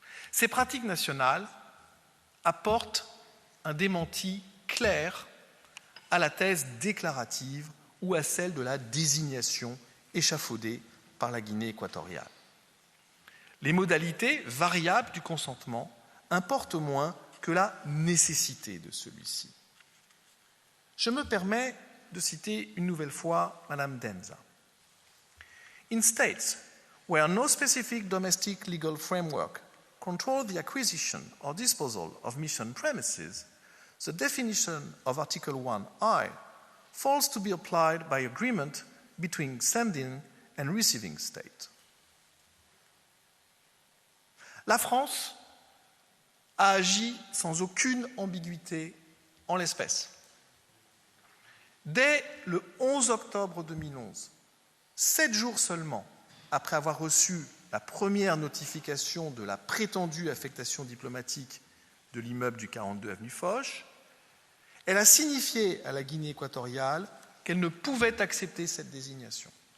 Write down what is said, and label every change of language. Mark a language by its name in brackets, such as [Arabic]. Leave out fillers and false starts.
[French] Ces pratiques nationales apportent un démenti clair à la thèse déclarative ou à celle de la désignation échafaudée par la Guinée équatoriale. Les modalités variables du consentement importent moins que la nécessité de celui-ci. Je me permets de citer une nouvelle fois Madame Denza. [English] In states where no specific domestic legal framework controls the acquisition or disposal of mission premises, the definition of Article 1I falls to be applied by agreement between sending and receiving state. [French] La France a agi sans aucune ambiguïté en l'espèce. Dès le 11 octobre 2011, 7 jours seulement après avoir reçu la première notification de la prétendue affectation diplomatique de l'immeuble du 42 avenue Foch, elle a signifié à la Guinée équatoriale qu'elle ne pouvait accepter cette désignation.